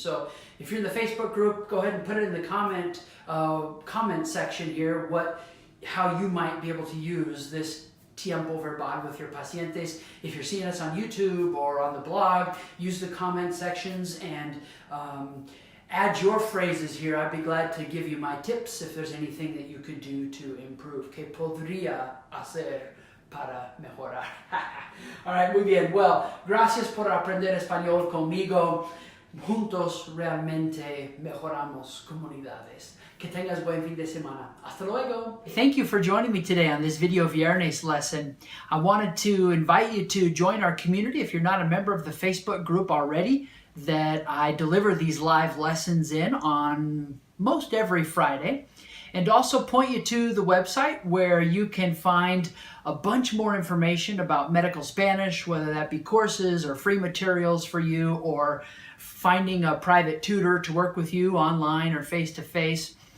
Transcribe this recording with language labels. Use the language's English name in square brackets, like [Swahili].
[English] So if you're in the Facebook group, go ahead and put it in the comment section here how you might be able to use this tiempo verbal with your pacientes. If you're seeing us on YouTube or on the blog, use the comment sections and add your phrases here. I'd be glad to give you my tips if there's anything that you could do to improve. [Spanish] ¿Qué podría hacer para mejorar? [English] All right, [Spanish] muy bien. Well, gracias por aprender español conmigo. Juntos realmente mejoramos comunidades. Que tengas buen fin de semana. Hasta luego. [English] Thank you for joining me today on this Video Viernes lesson. I wanted to invite you to join our community if you're not a member of the Facebook group already, that I deliver these live lessons in on most every Friday. And also point you to the website where you can find a bunch more information about medical Spanish, whether that be courses or free materials for you or finding a private tutor to work with you online or face-to-face.